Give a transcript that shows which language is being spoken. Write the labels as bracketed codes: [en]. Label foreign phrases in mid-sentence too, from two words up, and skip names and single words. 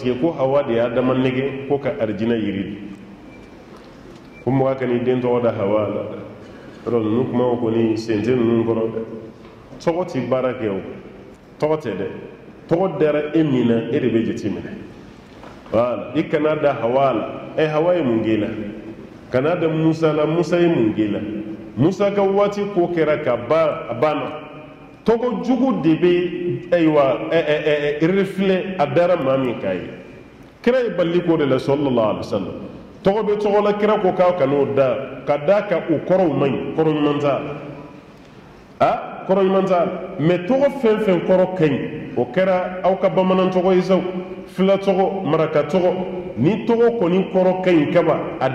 [bm] que ko hawa de y'a dama nege ko ka arijinɛ yiri ko mɔgɔ ka n'i den tɔgɔ da hawa la yɔrɔ ninnu kumaw kɔni sen tɛ ninnu kɔrɔ dɛ tɔgɔ tɛ baara kɛ o tɔgɔ tɛ dɛ tɔgɔ dara e min na e de bɛ jateminɛ wala i kana da hawa la hawa ye mun kɛ la kana da musa la musa ye mun kɛ la musa ka waati ko kɛra ka ban a banna tɔgɔ jugu de bɛ ayiwa reflet a dara maa min k'a ye kira ye bali ko de la sallallahu [ar] عليه وسلم [bm] tɔgɔ bɛ tɔgɔ la kira ko k'a kan'o da ka da ka o kɔrɔw man ɲi kɔrɔ ɲuman t'a la kɔrɔ ɲuman t'a la mɛ tɔgɔ fɛn fɛn kɔrɔ ka ɲi o kɛra aw ka bamanan tɔgɔ ye saw fila tɔgɔ maraka tɔgɔ ni tɔgɔ kɔni kɔrɔ ka ɲi kaba a